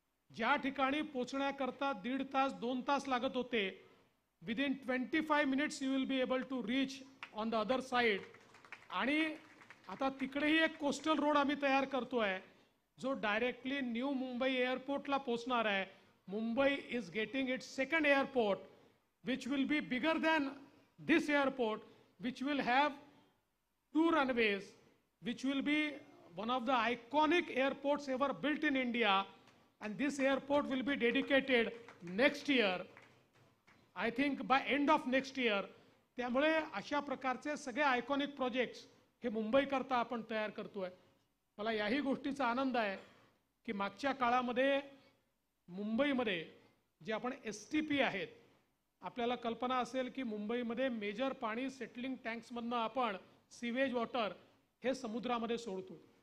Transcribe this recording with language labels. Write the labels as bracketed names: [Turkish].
[Marathi] ज्या ठिकाणी पोहोचण्याकरता 1.5 तास 2 तास लागत होते, [English] Within 25 minutes you will be able to reach on the other side. [Marathi] आणि आता तिकडेही एक कोस्टल रोड आम्ही तयार करतोय जो डायरेक्टली न्यू मुंबई एअरपोर्टला पोहोचणार आहे. [English] Mumbai is getting its second airport which will be bigger than this airport, which will have 2 runways, which will be one of the iconic airports ever built in India, and this airport will be dedicated next year, I think by end of next year. [Marathi] त्यामुळे अशा प्रकारचे सगळे iconic projects हे मुंबई करता आपण तयार करतोय. मला याही गोष्टीचा आनंद आहे की मागच्या काळामध्ये मुंबईमध्ये जे आपण STP आहेत, आपल्याला कल्पना असेल की मुंबईमध्ये मेजर पाणी सेटलिंग टँक्समधनं आपण सीवेज वॉटर हे समुद्रामध्ये सोडतो.